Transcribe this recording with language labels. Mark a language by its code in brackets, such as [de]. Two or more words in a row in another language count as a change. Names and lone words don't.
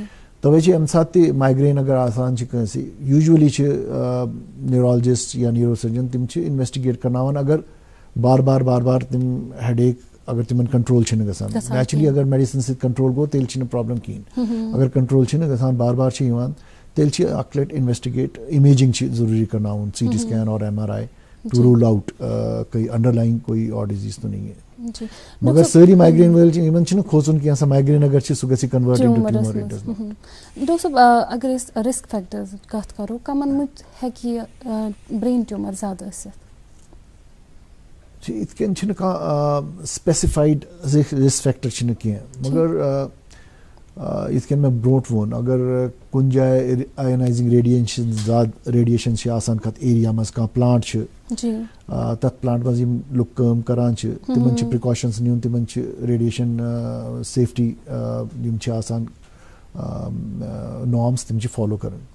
[ks] توے چھِ اَمہِ ساتہٕ تہِ مائگرین اگر آسان چھِ کٲنٛسہِ یوٗجؤلی چھِ نیورولجسٹ یا [en] neuro surgeon [ks] تِم چھِ انویسٹِگیٹ کرناوان اگر بار بار تِم ہیڈیک اگر تمن کنٹرول چھنہٕ گژھان. نیچرلی اگر میڈیسن سۭتۍ کنٹرول گوٚو تیٚلہِ چھنہٕ پرابلم کِہیٖنۍ. اگر کنٹرول چھنہٕ گژھان بار چھِ یِوان تیٚلہِ چھِ اکھ لٹہِ [en] investigate imaging [ks] چھِ ضروٗری کرناوُن [en] CT scan [ks] اور MRI [en] to rule out [ur] کوئی انڈر لائن کوئی اور ڈیزیز تو نہیں ہے. [ks] مگر سٲری مائگرین وٲلۍ چھِ یِمن چھُنہٕ کھوژُن کینٛہہ سا مائگرین اگر چھِ سُہ گژھِ [en] convert into tumour. [ks] ڈاکٹر صٲب اگر أسۍ [en] risk factors [ks] کتھ کرو کمن منٛز ہیٚکہِ یہِ [en] brain tumour [ks] زیادٕ ٲسِتھ؟ یِتھ کٔنۍ چھِنہٕ کانٛہہ [en] specified risk factor [ks] چھِنہٕ کینٛہہ مگر یِتھ کٔنۍ مےٚ برونٛٹھ ووٚن اگر کُنہِ جایہِ [en] ionizing radiation [ks] چھِ آسان کتھ ایریا منٛز کانٛہہ پلانٹ چھِ تتھ پلانٹ منٛز یِم لُکھ کٲم کران چھِ تِمن چھِ پرٛکاشنٕز نیُن تِمن چھِ [en] radiation safety [ks] یِم چھِ آسان نارمس تِم چھِ فالو کران.